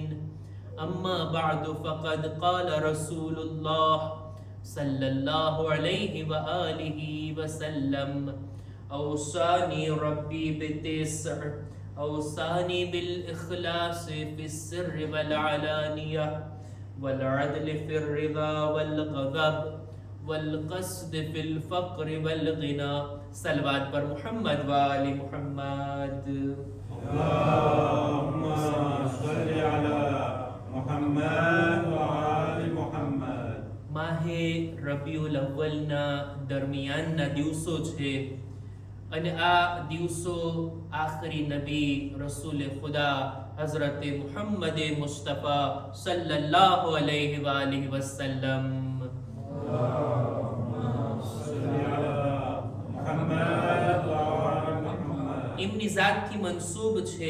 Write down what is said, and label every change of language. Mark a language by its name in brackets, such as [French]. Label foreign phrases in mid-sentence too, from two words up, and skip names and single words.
[Arabic] أما بعد، فقد قال رسول الله صلى الله عليه وآله وسلم: أوصاني ربي بتسع، أوصاني بالإخلاص في السر والعلانية، والعدل في الرضا والغضب، والقصد في الفقر والغنى. [Persian] صلوات پر محمد وآل محمد. [Arabic] اللهم صل على محمد وآل محمد. [Gujarati] માહે રબીઉલ અવ્વલના દરમિયાનના દિવસો છે અને આ દિવસો આખરી નબી રસૂલ ખુદા હઝરત મુહમ્મદ મુસ્તફા સલ્લલ્લાહુ અલૈહિ વાલિહિ વસલ્લમ એમની જાતથી મનસૂબ છે.